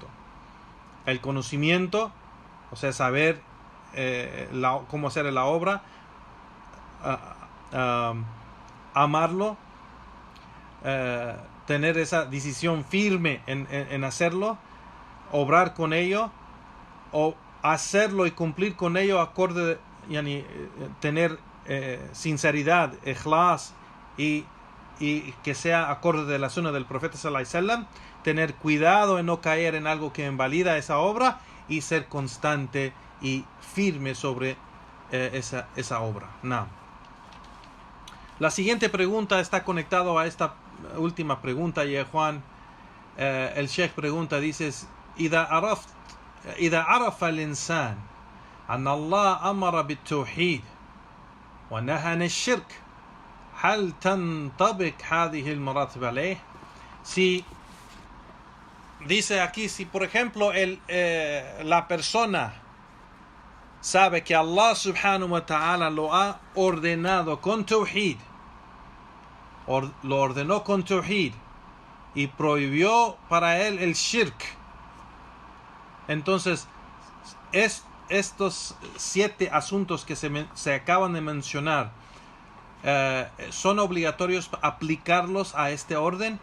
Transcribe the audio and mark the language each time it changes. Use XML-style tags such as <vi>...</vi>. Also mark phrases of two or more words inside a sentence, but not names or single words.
<es>El conocimiento, o sea, saber cómo hacer la obra, amarlo, tener esa decisión firme en hacerlo, obrar con ello, o hacerlo y cumplir con ello acorde, tener sinceridad, ikhlas, y que sea acorde de la sunna del profeta</es> <ar>صلى الله عليه وسلم,</ar> <es>tener cuidado en no caer en algo que invalida esa obra, y ser constante y firme sobre esa obra. No. La siguiente pregunta está conectado a esta última pregunta, y Juan, el Sheikh pregunta, dice:</es> <ar>إذا عرفت إذا عرف الإنسان أن الله أمر بالتوحيد ونهى عن الشرك هل تنطبق هذه المراتب عليه؟</ar> <es>Si dice aquí, si por ejemplo la persona sabe que Allah</es> <ar>سبحانه وتعالى</ar> <es>lo ha ordenado con tawhid, lo ordenó con tawhid y prohibió para él el shirk, entonces estos 7 asuntos que se acaban de mencionar son obligatorios aplicarlos a este orden.</es>